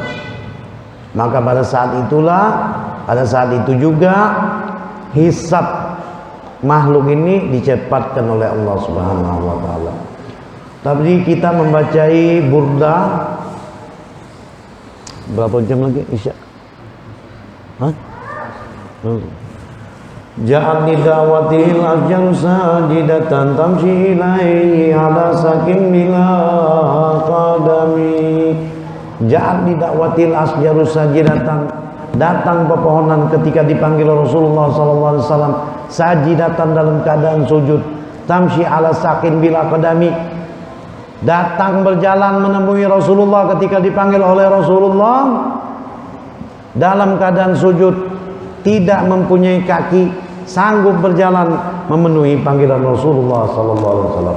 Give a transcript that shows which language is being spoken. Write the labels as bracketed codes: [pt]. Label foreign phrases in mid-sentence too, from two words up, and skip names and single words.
[id] Maka pada saat itu juga hisab makhluk ini dicepatkan oleh [ar] الله سبحانه وتعالى. [id] Tadi kita membacai Burda berapa jam lagi Isya? Hah? [ar] جاءت لدعوته الأشجار ساجدة تمشي إليه على ساق بلا قدم. جاءت لدعوته الأشجار ساجدة, [id] datang pepohonan ketika dipanggil Rasulullah SAW sajidatan dalam keadaan sujud, [ar] تمشي على ساق بلا قدم, [id] datang berjalan menemui Rasulullah ketika dipanggil oleh Rasulullah dalam keadaan sujud, tidak mempunyai kaki, sanggup berjalan memenuhi panggilan Rasulullah SAW.